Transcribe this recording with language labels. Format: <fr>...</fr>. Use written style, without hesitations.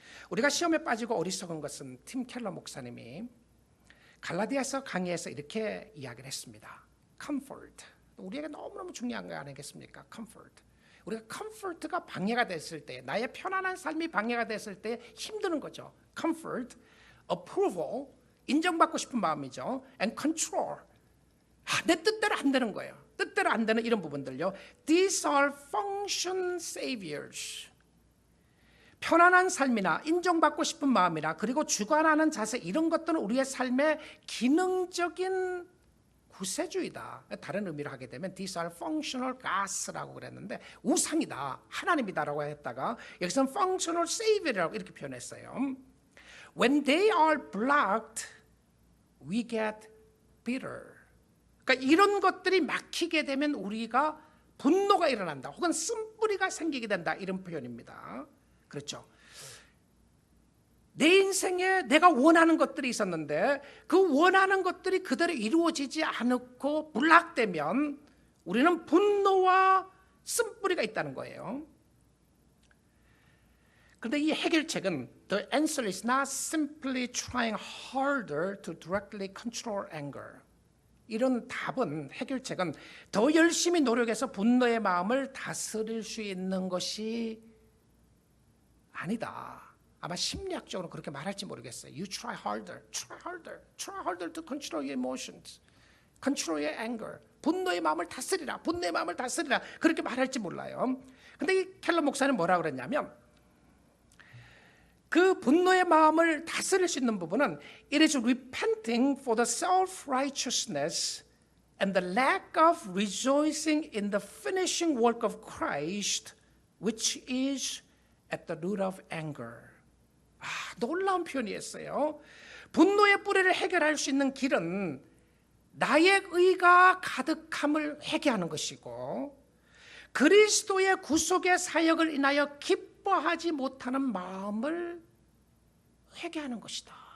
<ko>우리가 시험에 빠지고 어리석은 것은 팀 켈러 목사님이 갈라디아서 강의에서 이렇게 이야기를 했습니다. comfort, 우리에게 너무너무 중요한 거 아니겠습니까? comfort. 우리가 comfort가 방해가 됐을 때, 나의 편안한 삶이 방해가 됐을 때 힘드는 거죠. comfort, approval, 인정받고 싶은 마음이죠. and control, 내 뜻대로 안 되는 거예요. 뜻대로 안 되는 이런 부분들요.</ko> <en>These are function saviors.</en> <ko>편안한 삶이나 인정받고 싶은 마음이나 그리고 주관하는 자세, 이런 것들은 우리의 삶의 기능적인 구세주이다. 다른 의미로 하게 되면</ko> <en>These are functional gods</en> <ko>라고 그랬는데 우상이다, 하나님이다라고 했다가 여기서는 functional savior이라고 이렇게 표현했어요.</ko> <en>When they are blocked, we get bitter.</en> <ko>그러니까 이런 것들이 막히게 되면 우리가 분노가 일어난다, 혹은 쓴뿌리가 생기게 된다, 이런 표현입니다. 그렇죠. 내 인생에 내가 원하는 것들이 있었는데 그 원하는 것들이 그대로 이루어지지 않고 불락되면 우리는 분노와 쓴뿌리가 있다는 거예요. 그런데 이 해결책은</ko> <en>The answer is not simply trying harder to directly control anger.</en> <ko>이런 답은, 해결책은 더 열심히 노력해서 분노의 마음을 다스릴 수 있는 것이 아니다. 아마 심리학적으로 그렇게 말할지 모르겠어요.</ko> <en>You try harder, try harder, try harder to control your emotions, control your anger.</en> <ko>분노의 마음을 다스리라, 분노의 마음을 다스리라, 그렇게 말할지 몰라요. 근데 이 켈러 목사는 뭐라고 그랬냐면, 그 분노의 마음을 다스릴 수 있는 부분은</ko> <en>It is repenting for the self-righteousness and the lack of rejoicing in the finishing work of Christ, which is at the root of anger.</en> <ko>놀라운 표현이었어요. 분노의 뿌리를 해결할 수 있는 길은 나의 의가 가득함을 회개하는 것이고 그리스도의 구속의 사역을 인하여 기뻐하지 못하는 마음을 회개하는 것이다.</ko>